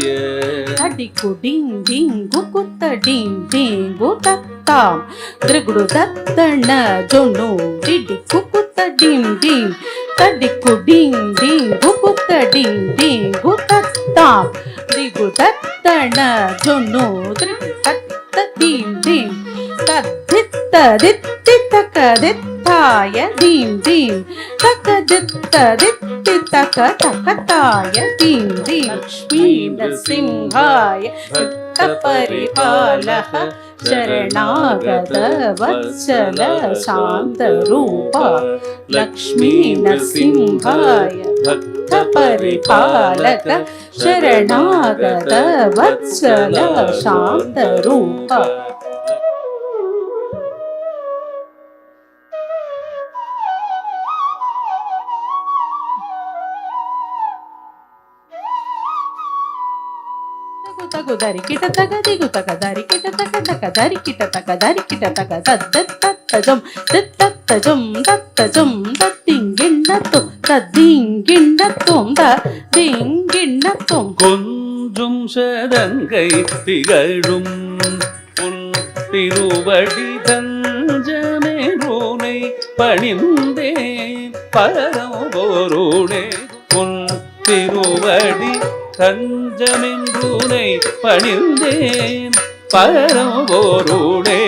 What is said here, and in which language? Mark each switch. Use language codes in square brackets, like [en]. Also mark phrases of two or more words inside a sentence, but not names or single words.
[sa] தடிக்கு டிங் டிங்கு குத்த டிங் டிங்கு தத்தாம் திரிகுடு தத்தன ஜொன்னு டிடிக்கு குத்த டிங் டிங் தடிக்கு டிங் டிங்கு குத்த டிங் டிங்கு தத்தாம் திரிகுடு தத்தன ஜொன்னு திரிகு தத்த டிங் டிங் தத்தித்த தித்தி தக்க தித்தாய டிங் டிங் தக்க தித்த தித்தி தக்க தக்கத்தாய டிங் டிங். லக்ஷ்மீ நரசிம்ஹாய பக்த பரிபாலக ಶರಣಾಗತ ವತ್ಸಲ ಶಾಂತ ರೂಪ. ಲಕ್ಷ್ಮೀ ನರಸಿಂಹಾಯ ಭಕ್ತ ಪರಿಪಾಲಕ ಶರಣಾಗತ ವತ್ಸಲ ಶಾಂತ ರೂಪ. ತಗುದರಿ ಕಿಟ ತಗ ದಿಗು ತಗ ದಾರಿ ಕಿಟ ತಗ ತಗ ದಾರಿ ಕಿಟ ತಗ ದಾರಿ ಕಿಟ ತಗ ತತ್ತಜಂ ತತ್ತಜಂ ತತ್ತಜಂ ತತ್ತಿಂಗಿಣ್ಣತ್ತು ತದ್ದಿಂಗಿಣ್ಣತ್ತುಂ தத்திங்கிண்ணத்தும். [ta] கொஞ்சும் சதங்கை திகழும் உன் திருவடி தஞ்சமேருனை பணிந்தேன் பரம்பொருளே. உன் திருவடி தஞ்சமென்றுனை பணிந்தேன் பரம்பொருளே.